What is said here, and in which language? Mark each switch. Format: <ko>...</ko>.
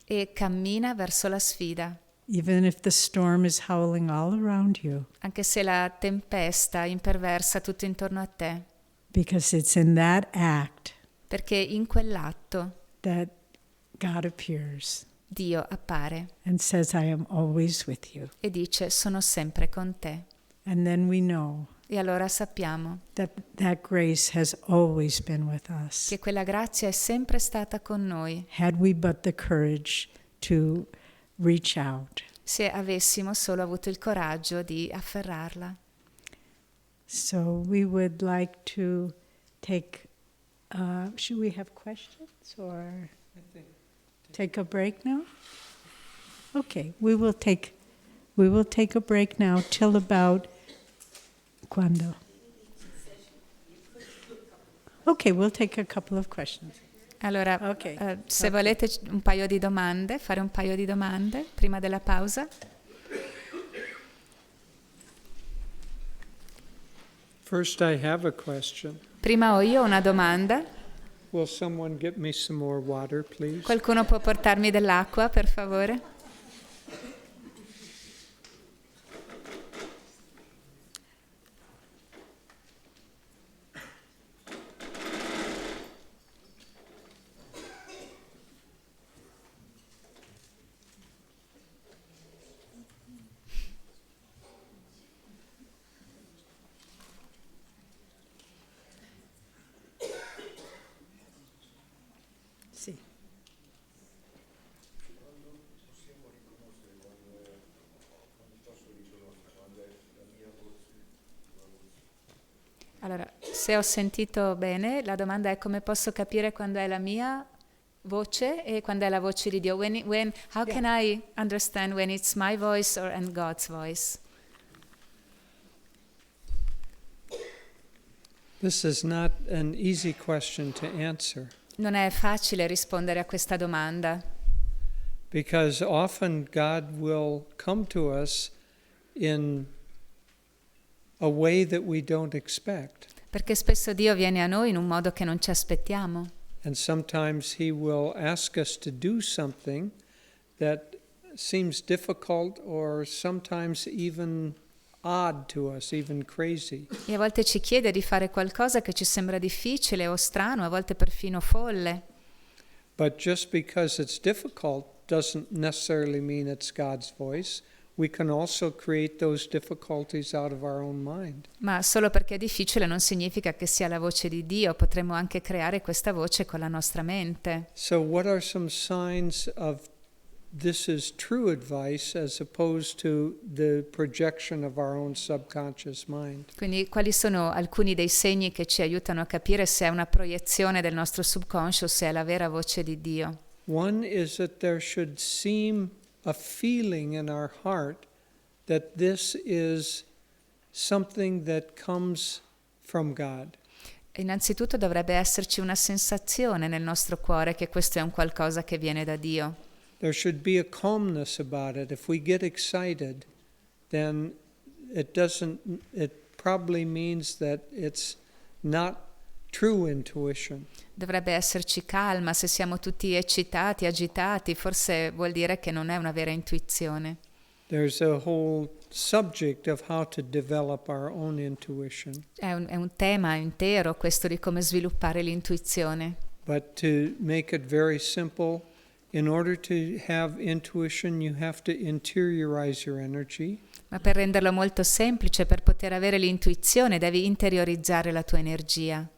<it>e cammina verso la sfida.</it> <en>Even if the storm is howling all around you,</en> <it>Anche se la tempesta imperversa tutto intorno a te.</it> <en>because it's in that act</en> <it>Perché in quell'atto</it> <en>that God appears</en> <it>Dio appare</it> <en>and says, "I am always with you."</en> <it>e dice: sono sempre con te.</it> <en>And then we know</en> <it>E allora sappiamo</it> <en>that that grace has always been with us.</en> <it>che quella grazia è sempre stata con noi,</it> <en>Had we but the courage to reach out.</en> <it>se avessimo solo avuto il coraggio di afferrarla.</it> <en>So we would like to take, should we have questions or take a break now? Okay, we will take a break now till about,</en> <it>quando?</it> <en>Okay, we'll take a couple of questions.</en> <it>Allora, Ok. se Ok. volete un paio di domande, fare un paio di domande prima della pausa.</it> <en>First, I have a question.</en> <it>Prima ho io una domanda.</it> <en>Will someone get me some more water, please?</en> <it>Qualcuno può portarmi dell'acqua, per favore? Sì. Allora, se ho sentito bene, la domanda è: come posso capire quando è la mia voce e quando è la voce di Dio?</it> <en>How can I understand when it's my voice and God's voice? This is not an easy question to answer</en> <it>Non è facile rispondere a questa domanda,</it> <en>because often God will come to us in a way that we don't expect.</en> <it>perché spesso Dio viene a noi in un modo che non ci aspettiamo.</it> <en>And sometimes He will ask us to do something that seems difficult or sometimes even odd to us, even crazy.</en> <it>E a volte ci chiede di fare qualcosa che ci sembra difficile o strano, a volte perfino folle.</it> <en>But just because it's difficult doesn't necessarily mean it's God's voice. We can also create those difficulties out of our own mind.</en> <it>Ma solo perché è difficile non significa che sia la voce di Dio, potremmo anche creare questa voce con la nostra mente.</it> <en>So what are some signs of this is true advice as opposed to the projection of our own subconscious mind?</en> <it>Quindi quali sono alcuni dei segni che ci aiutano a capire se è una proiezione del nostro subconscio, se è la vera voce di Dio?</it> <en>One is that there should seem a feeling in our heart that this is something that comes from God.</en> <it>Innanzitutto dovrebbe esserci una sensazione nel nostro cuore che questo è un qualcosa che viene da Dio.</it> <en>There should be a calmness about it. If we get excited, then it probably means that it's not true intuition.</en> <it>Dovrebbe esserci calma, se siamo tutti eccitati, agitati, forse vuol dire che non è una vera intuizione.</it> <en>There's a whole subject of how to develop our own intuition.</en> <it>È un tema intero questo di come sviluppare l'intuizione.</it> <en>But to make it very simple, in order to have intuition, you have to interiorize your energy.</en> <it>Ma per renderlo molto semplice, per poter avere l'intuizione, devi interiorizzare la tua energia.</it>